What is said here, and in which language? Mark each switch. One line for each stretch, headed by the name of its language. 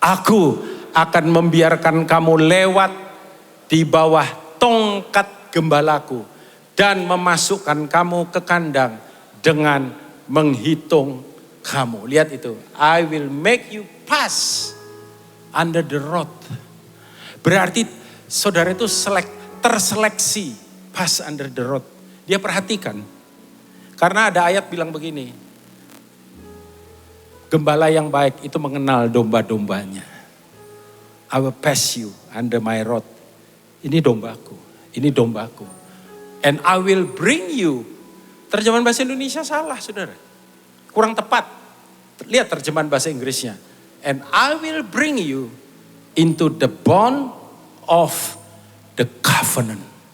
Indonesian: Aku akan membiarkan kamu lewat di bawah tongkat gembalaku dan memasukkan kamu ke kandang dengan menghitung kamu. Lihat itu.
English: I will make you pass under the rod.
Indonesian: Berarti saudara itu terseleksi.
English: Pass under the rod.
Indonesian: Dia perhatikan. Karena ada ayat bilang begini. Gembala yang baik itu mengenal domba-dombanya.
English: I will pass you under my rod.
Indonesian: Ini dombaku. Ini dombaku.
English: And I will bring you.
Indonesian: Terjemahan bahasa Indonesia salah saudara. Kurang tepat. Lihat terjemahan bahasa Inggrisnya.
English: And I will bring you into the bond of the covenant.